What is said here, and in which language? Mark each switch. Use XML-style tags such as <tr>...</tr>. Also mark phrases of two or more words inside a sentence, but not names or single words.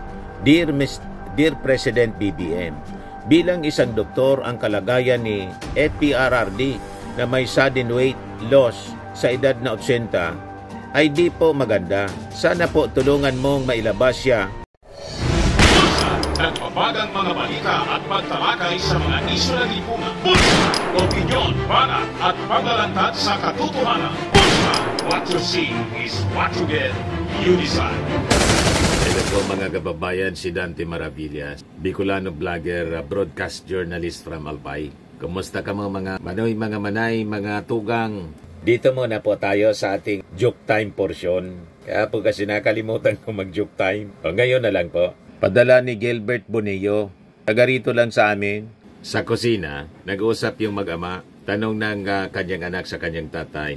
<en>Dear President</en> <tl>BBM, bilang isang doktor, ang kalagayan ni FPRRD na may</tl> <en>sudden weight loss</en> <tl>sa edad na 80 ay di po maganda. Sana po tulungan mong mailabas siya. Nagpapagang mga balita at pagtalakay sa mga isyu na lipungan. Bulsa! Opinyon, banat at paglalantad sa katotohanan. Bulsa!</tl> <en>What you see is what you get. You decide.</en> <tl>Hello po mga kababayan, si Dante Maravillas, Bicolano vlogger,</tl> <en>broadcast journalist from Albay.</en> <tl>Kumusta ka mga manoy, mga manay, mga tugang? Dito muna po tayo sa ating</tl> <en>joke time portion.</en> <tl>Kaya po kasi nakalimutan ko mag-joke time. O, ngayon na lang po. Padala ni Gilbert Bonillo. Taga rito lang sa amin. Sa kusina, nag-usap yung mag-ama. Tanong ng kanyang anak sa kanyang tatay.</tl>